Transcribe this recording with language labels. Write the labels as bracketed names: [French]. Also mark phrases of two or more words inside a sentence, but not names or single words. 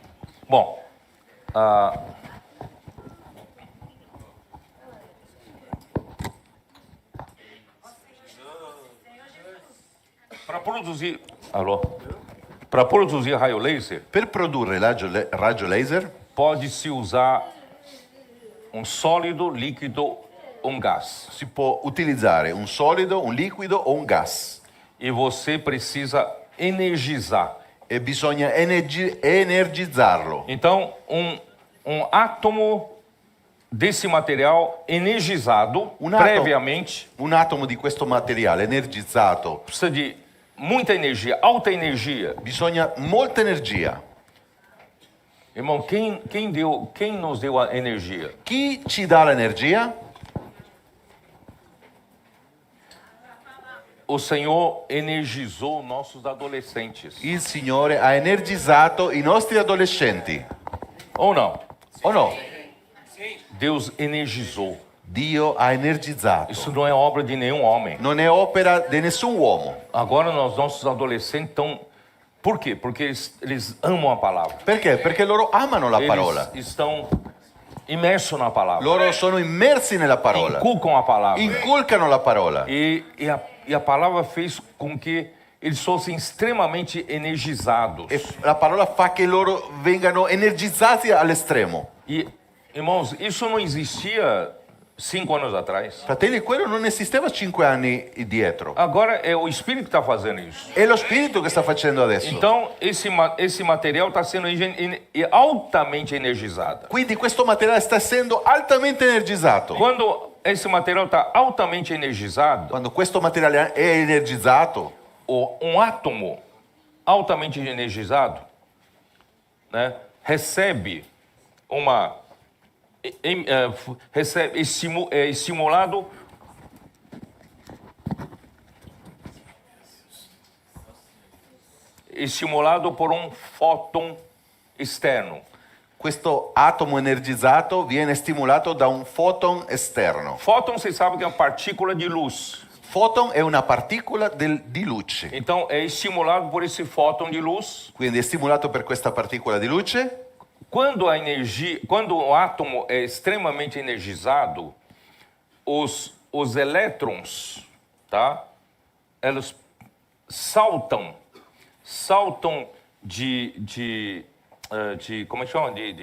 [Portuguese] Bom, para produzir, para produzir raio laser, [Italian] Per produrre raggio laser [Portuguese] pode-se usar um sólido, líquido, um gás. [Italian] si può utilizzare un solido, un liquido o un gas. [Portuguese] E você precisa energizar. [Italian] E bisogna energizzarlo. [Portuguese] Então, um átomo desse material energizado previamente [Italian] Un atomo di questo materiale energizzato, [Portuguese] precisa de muita energia, alta energia. [Italian] bisogna molta energia. [Portuguese] Irmão, quem nos deu a energia? [Italian] Chi ci dà l'energia? [Portuguese] O Senhor energizou nossos adolescentes. [Italian] Il Signore ha energizzato i nostri adolescenti. [Portuguese] Ou não? [Italian] O no? [Portuguese] Deus energizou. [Italian] Dio ha energizzato. [Portuguese] Isso não é obra de nenhum homem. [Italian] Non è opera di nessun uomo. [Portuguese] Agora nossos adolescentes estão... Por quê? Porque eles amam a palavra. [Italian] Perché? Perché loro amano la parola. [Portuguese] Eles estão imersos na palavra. [Italian] Loro sono immersi nella parola. [Portuguese] Inculcam a palavra. [Italian] Inculcano la parola. [Portuguese] E a palavra fez com que eles fossem extremamente energizados. [Italian] E la parola fa che loro vengano energizzati all'estremo. [Portuguese] E, irmãos, isso não existia 5 anos atrás. [Italian] Fratelli, quello non esisteva 5 anni dietro. [Portuguese] Agora é o Espírito que está fazendo isso. [Italian] È lo Spirito che sta facendo adesso. [Portuguese] Então, esse material está sendo altamente energizado. [Italian] Quindi questo materiale sta essendo altamente energizzato. [Portuguese] Quando esse material está altamente energizado, [Italian] Quando questo materiale è energizzato, [Portuguese] um átomo altamente energizado, né, recebe uma... é estimulado por um fóton externo. [Italian] questo atomo energizzato viene stimolato da un foton esterno. [Portuguese] Fóton, você sabe que é uma partícula de luz. [Italian] Foton è una particola di luce. [Portuguese] Então, é estimulado por esse fóton de luz. [Italian] Quindi è stimolato per questa particola di luce. [Portuguese] Quando o átomo é extremamente energizado, os elétrons, tá? Eles saltam de como é que chama?